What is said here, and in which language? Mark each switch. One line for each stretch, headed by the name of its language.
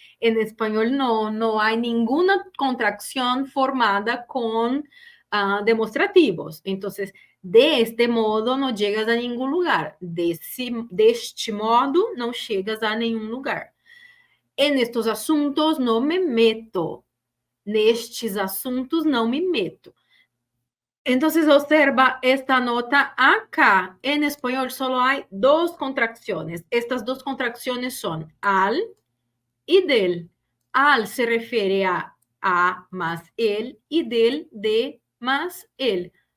Spanish: En español no hay ninguna contracción formada con demostrativos. Entonces, de este modo no llegas a ningún lugar. De este modo no llegas a ningún lugar. En estos asuntos no me meto.
Portuguese: Nestes asuntos não me meto.
Spanish: Entonces, observa esta nota acá. En español solo hay dos contracciones. Estas dos contracciones son al y del. Al se refiere a más el y del de más el.